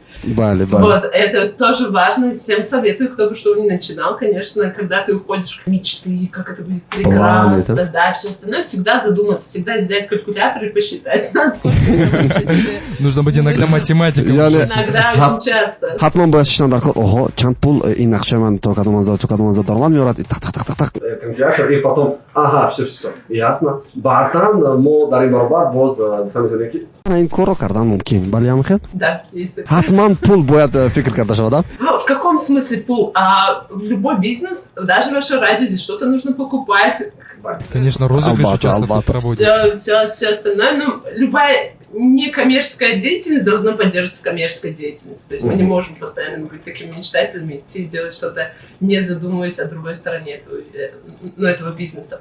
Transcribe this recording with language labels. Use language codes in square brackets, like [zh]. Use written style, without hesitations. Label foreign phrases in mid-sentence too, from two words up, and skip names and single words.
[ru] Вот, это тоже важно, всем советую, кто бы что ни начинал, конечно, когда ты уходишь в мечты, как это будет прекрасно, да, все остальное, всегда задуматься, всегда взять калькулятор и посчитать, насколько нужно быть иногда математиком. Иногда очень часто. ого, [tg] чанд пул ин нақша ман то кадоманза даромад меорад, [ru] так. Калькулятор, и потом, ага, все, ясно. [tg] Баъдан мо дар ин баробар боз метавонем ки ин корро кардан мумкин, бале амхел? [ru] Да, есть такое. [tg] Ҳатман пул бояд фикр карда шавад, [ru] да? В каком смысле пул? В любой бизнес, даже ваше радио, здесь что-то нужно покупать. Конечно, розыгрыши часто тут проводятся. Все остальное, но любая некоммерческая деятельность должна поддерживаться коммерческой деятельностью. То есть мы не можем постоянно быть такими мечтателями, идти и делать что-то, не задумываясь о другой стороне этого бизнеса.